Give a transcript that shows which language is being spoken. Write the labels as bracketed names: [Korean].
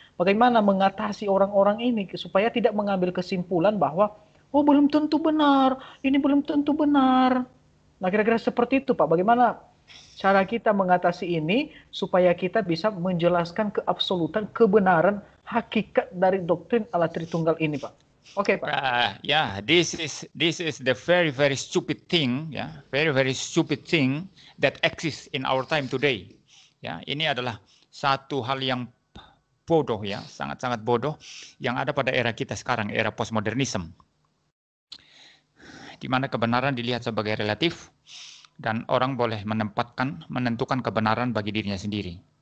[Indonesian] Bagaimana mengatasi orang-orang ini supaya tidak mengambil kesimpulan bahwa oh belum tentu benar, ini belum tentu benar. Nah kira-kira seperti itu Pak, bagaimana cara kita mengatasi ini supaya kita bisa menjelaskan keabsolutan, kebenaran, hakikat dari doktrin Allah Tritunggal ini Pak. Oke Pak. [English] This is the very very stupid thing, ya, very stupid thing that exists in our time today. [Indonesian] Ya, ini adalah satu hal yang bodoh ya, sangat-sangat bodoh yang ada pada era kita sekarang, era postmodernism. Di mana kebenaran dilihat sebagai relatif dan orang boleh menentukan kebenaran bagi dirinya sendiri.